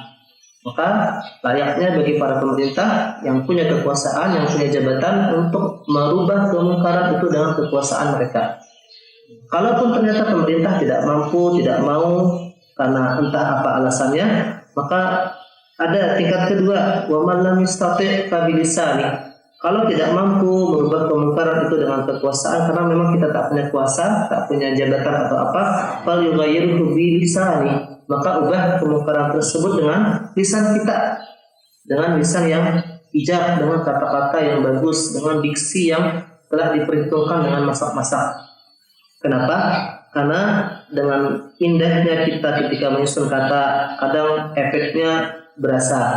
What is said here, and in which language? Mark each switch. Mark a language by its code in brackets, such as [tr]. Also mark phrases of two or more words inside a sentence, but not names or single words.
[id] Maka layaknya bagi para pemerintah yang punya kekuasaan, yang punya jabatan untuk merubah kemungkaran itu dengan kekuasaan mereka. Kalaupun ternyata pemerintah tidak mampu, tidak mau karena entah apa alasannya, maka ada tingkat kedua, [ar] ومن لم يستطع فبلساني. [id] Kalau tidak mampu merubah kemungkaran itu dengan kekuasaan, karena memang kita tak punya kuasa, tak punya jabatan atau apa, [ar] فليغيره بلساني. [id] Maka ubah kemungkaran tersebut dengan lisan kita, dengan lisan yang bijak, dengan kata-kata yang bagus, dengan diksi yang telah diperhitungkan dengan masak-masak. Kenapa? Karena dengan indahnya kita ketika menyusun kata, kadang efeknya berasa.